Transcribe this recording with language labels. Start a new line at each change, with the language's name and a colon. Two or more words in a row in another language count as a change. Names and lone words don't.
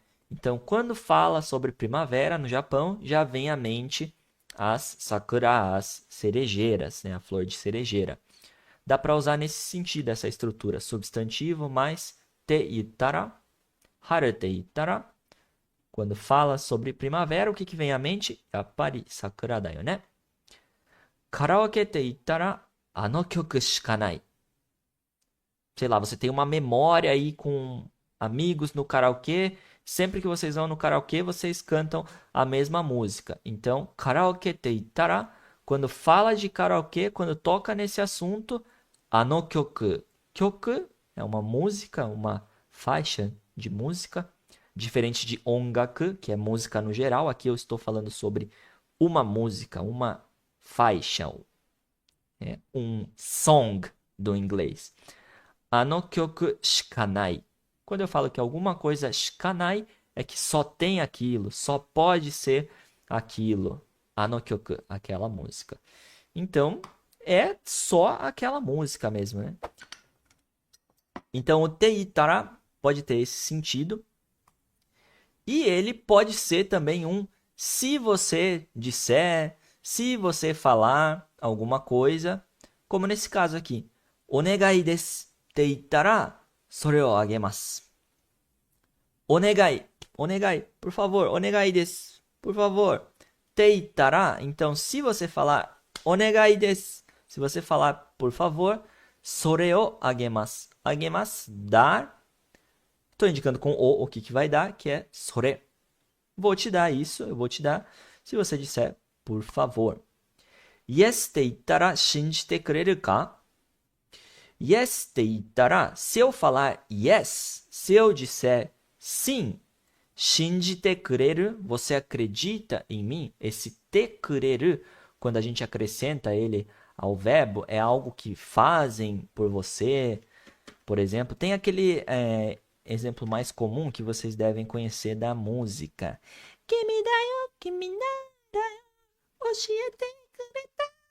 Portuguese: Então, quando fala sobre primavera no Japão, já vem à mente as sakura, as cerejeiras, né? A flor de cerejeira. Dá para usar nesse sentido essa estrutura, substantivo mais
Japanese: って言ったら、春って言ったら.
Portuguese: Quando fala sobre primavera, o que vem à mente?
Japanese: やっぱり桜だよね。カラオケって言ったら、あの曲しかない.
Portuguese: Sei lá, você tem uma memória aí com amigos no karaokê. Sempre que vocês vão no karaokê, vocês cantam a mesma música. Então,
Japanese: カラオケって言ったら,
Portuguese: quando fala de karaokê, quando toca nesse assunto,
Japanese: あの曲.
Portuguese: Kyoku é uma música, uma faixa de música, diferente de ongaku, que é música no geral. Aqui eu estou falando sobre uma música, uma faixa, um song do inglês.
Japanese: あの曲しかない.
Portuguese: Quando eu falo que alguma coisa shikanai, é que só tem aquilo, só pode ser aquilo.
Japanese: あの曲,
Portuguese: aquela música. Então, é só aquela música mesmo, né? Então, o
Japanese: って言ったら
Portuguese: pode ter esse sentido. E ele pode ser também um se você disser, se você falar alguma coisa, como nesse caso aqui.
Japanese: お願いですって言ったら, それをあげます。Onegai,
Portuguese: por favor,
Japanese: お願いです,
Portuguese: por favor.
Japanese: って言ったら,
Portuguese: então se você falar
Japanese: お願いです,
Portuguese: se você falar por favor,
Japanese: それをあげます。あげます,
Portuguese: dar. Estou indicando com o que vai dar, que é それ. Vou te dar isso, eu vou te dar, se você disser por favor.
Japanese: Yesって言ったら、信じてくれるか? Yesって言ったら,
Portuguese: se eu falar yes, se eu disser sim,
Japanese: 信じてくれる,
Portuguese: você acredita em mim? Esse
Japanese: てくれる,
Portuguese: quando a gente acrescenta ele ao verbo, é algo que fazem por você. Por exemplo, tem aquele exemplo mais comum que vocês devem conhecer da música.
Japanese: 君だよ、君だよ、教えてくれた.